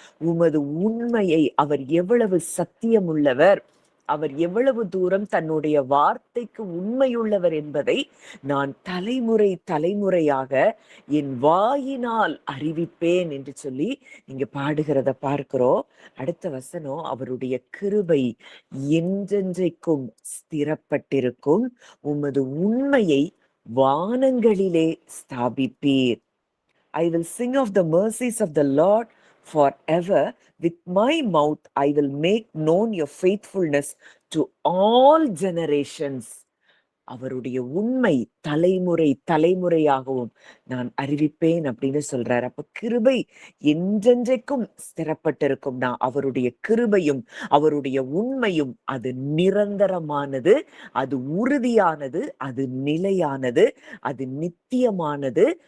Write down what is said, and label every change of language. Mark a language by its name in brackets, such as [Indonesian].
[Tamil] உமது உண்மையை, அவர் எவ்வளவு சத்தியம் உள்ளவர், அவர் எவ்வளவு தூரம் தன்னுடைய வார்த்தைக்கு உண்மையுள்ளவர் என்பதை நான் தலைமுறை தலைமுறையாக என் வாயினால் அறிவிப்பேன் என்று சொல்லி இங்க பாடுகிறத பார்க்கிறோம். அடுத்த வசனம், அவருடைய கிருபை என்றென்றைக்கும் ஸ்திரப்பட்டிருக்கும், உமது உண்மையை வானங்களிலே ஸ்தாபிப்பீர். [English] I will sing of the mercies of the Lord forever. With my mouth I will make known your faithfulness to all generations. [Tamil] அவருடைய உண்மை தலைமுறை தலைமுறையாகவும் நான் அறிவிப்பேன் அப்படின்னு சொல்றாரு. அப்ப கிருபை என்றென்றைக்கும் ஸ்திரப்பட்டிருக்கும்னா அவருடைய கிருபையும் அவருடைய உண்மையும் அது நிரந்தரமானது, அது உறுதியானது, அது நிலையானது, அது நித்தியமானது.